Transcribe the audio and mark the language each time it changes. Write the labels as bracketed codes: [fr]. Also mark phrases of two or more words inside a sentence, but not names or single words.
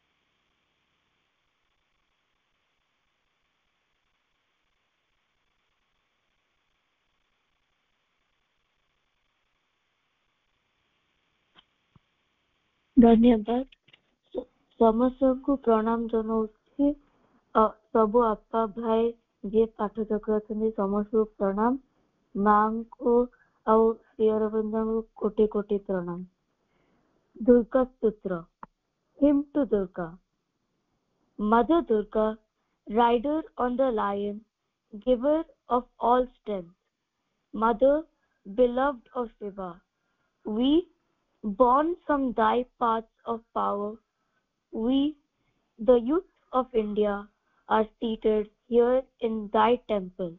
[or] ଧନ୍ୟବାଦ। ସମସ୍ତଙ୍କୁ ପ୍ରଣାମ ଜଣାଉଛି। ସବୁ ଆପା ଭାଇ ଯିଏ ପାଠଚକ୍ର ଅଛନ୍ତି ସମସ୍ତଙ୍କୁ ପ୍ରଣାମ। ମାଙ୍କୁ ଆଉ ଶ୍ରୀ ଅରବିନ୍ଦଙ୍କୁ କୋଟି କୋଟି ପ୍ରଣାମ। ଦୁର୍ଗା ସ୍ତୋତ୍ର। [en] Hymn to Durga. Mother Durga, rider on the lion, giver of all strength, mother beloved of Shiva, we, born from thy paths of power, we, the youth of India, are seated here in thy temple.